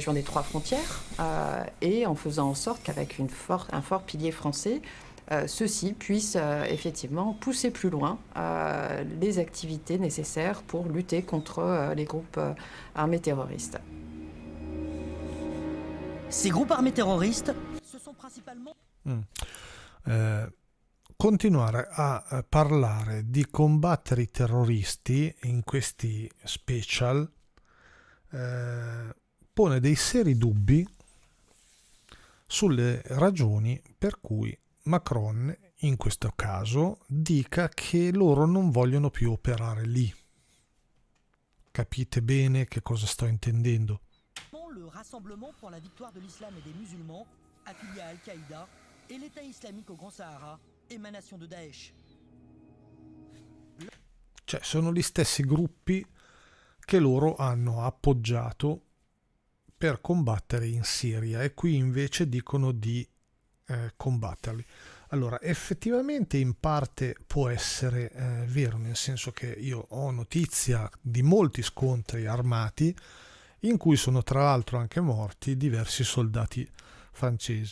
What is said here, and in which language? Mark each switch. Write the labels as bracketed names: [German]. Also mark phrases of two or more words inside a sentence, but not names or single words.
[French] région des 3 frontières et en faisant en sorte qu'avec un fort pilier français, ceux-ci puissent effectivement pousser plus loin les activités nécessaires pour lutter contre les groupes armés terroristes. Ces groupes armés terroristes, ce sont principalement... [Italian] Continuare a parlare di combattere i terroristi in questi special pone dei seri dubbi sulle ragioni per cui Macron in questo caso dica che loro non vogliono più operare lì. Capite bene che cosa sto intendendo? [French] Le Rassemblement pour la victoire de l'islam et des musulmans, affilié à Al-Qaïda, et l'État islamique au Grand Sahara, émanation de Daesh. [Italian] Cioè, sono gli stessi gruppi che loro hanno appoggiato per combattere in Siria e qui invece dicono di combatterli. Allora, effettivamente in parte può essere vero, nel senso che io ho notizia di molti scontri armati in cui sono tra l'altro anche morti diversi soldati francesi.